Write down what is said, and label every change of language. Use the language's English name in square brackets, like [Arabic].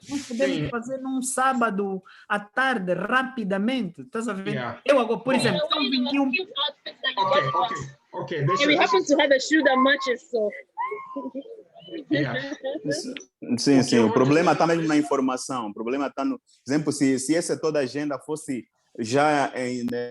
[Portuguese] Nós podemos fazer num sábado à tarde, rapidamente. Estás a ver? Eu agora, por exemplo, são 21. Ok. [English] And we happen to have a shoe that matches, so. [Portuguese] Sim. O problema está mesmo na informação. O problema está no... Por exemplo, se essa toda a agenda fosse já em...